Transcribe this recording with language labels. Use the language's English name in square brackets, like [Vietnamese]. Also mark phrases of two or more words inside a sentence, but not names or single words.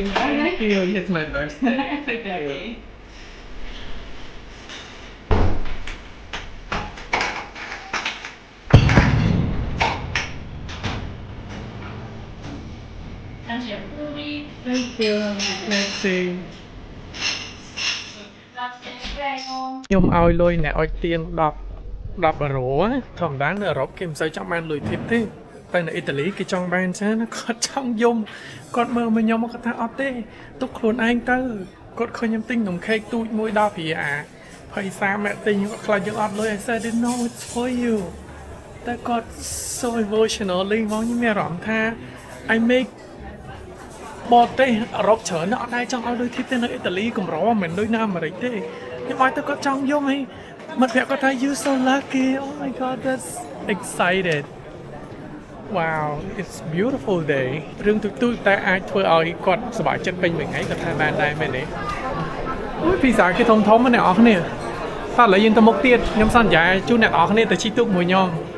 [English] Thank you. It's my birthday. Thank you. Thank you. Let's see. [Khmer] ខ្ញុំឲ្យលុយអ្នកឲ្យទៀង10 €ធម្មតានៅអឺរ៉ុបគេមិនសូវចង់បានលុយធីបទេតែនៅអ៊ីតាលីគេចង់បានចឹងណាគាត់ចង់យំគាត់មើលមកខ្ញុំគាត់ថាអត់ទេទុក ខ្លួនឯងទៅគាត់ឃើញខ្ញុំទិញនំខេកទូចមួយ10 រៀលអាភ័យសាម៉ែទិញគាត់ខ្លាចយើងអត់លុយ [English] I said no it's for you [Khmer] តែគាត់ [English] so emotionally [Khmer] មកខ្ញុំមានអារម្មណ៍ថា [English] I make [Khmer] បរទេសអឺរ៉ុបច្រើនអត់ដែរចង់ឲ្យលុយធីបទេ នៅអ៊ីតាលីកម្រមិនដូចនៅអាមេរិកទេខ្ញុំឲ្យទៅគាត់ចង់យំហីមិត្តភក្តិគាត់ថា [English] you so lucky oh my god that's excited Wow it's beautiful day [Khmer] រឿងទូចៗតែអាចធ្វើឲ្យគាត់សប្បាយចិត្តពេញមួយថ្ងៃគាត់ថាបានដែរមែនទេអូយពីសាគេធំៗណាអ្នកនរគ្នាតោះឥឡូវយើងទៅមុខទៀតខ្ញុំសន្យាជូនអ្នកនរគ្នាទៅជិះទូកមួយខ្ញុំ